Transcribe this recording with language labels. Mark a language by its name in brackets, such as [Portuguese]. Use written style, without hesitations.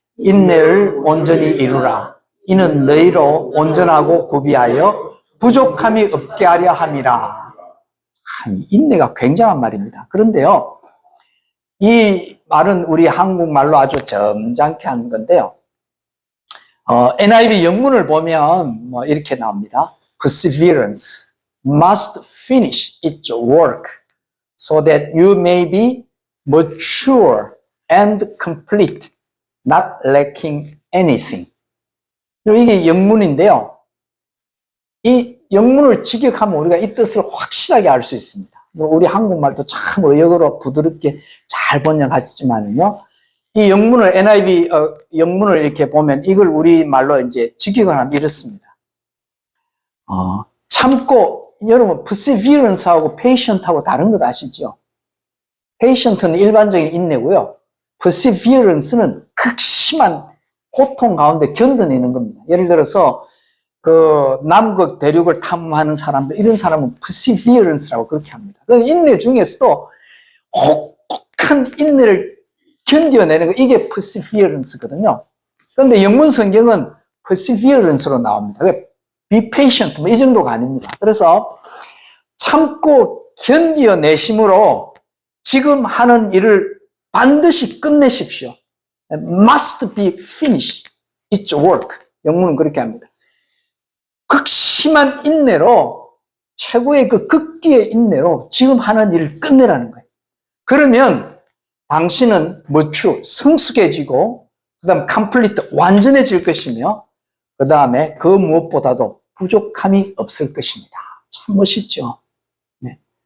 [Korean] 인내를 온전히 이루라. 이는 너희로 온전하고 구비하여 부족함이 없게 하려 함이라. 인내가 굉장한 말입니다. 그런데요, 이 말은 우리 한국말로 아주 점잖게 하는 건데요. NIV 영문을 보면 뭐 이렇게 나옵니다. [English] Perseverance must finish its work so that you may be mature and complete, not lacking anything. [Korean] 이게 영문인데요. 이 영문을 직역하면 우리가 이 뜻을 확실하게 알 수 있습니다. 우리 한국말도 참 의역으로 부드럽게 잘 번역하시지만요. 이 영문을, NIV 영문을 이렇게 보면 이걸 우리말로 이제 직역을 하면 이렇습니다. 참고, 여러분, perseverance하고 patient하고 다른 것 아시죠? patient는 일반적인 인내고요. perseverance는 극심한 고통 가운데 견뎌내는 겁니다. 예를 들어서 그 남극 대륙을 탐험하는 사람들, 이런 사람은 perseverance라고 그렇게 합니다. 그 인내 중에서도 혹독한 인내를 견뎌내는 거, 이게 perseverance거든요. 그런데 영문 성경은 perseverance로 나옵니다. [English] be patient, [Korean] 뭐 이 정도가 아닙니다. 그래서 참고 견뎌내심으로 지금 하는 일을 반드시 끝내십시오. [English] must be finished its work. [Korean] 영문은 그렇게 합니다. 극심한 인내로, 최고의 그 극기의 인내로 지금 하는 일을 끝내라는 거예요. 그러면 당신은 mature, 성숙해지고, 그 다음 complete, 완전해질 것이며, 그 다음에 그 무엇보다도 부족함이 없을 것입니다. 참 멋있죠? 네.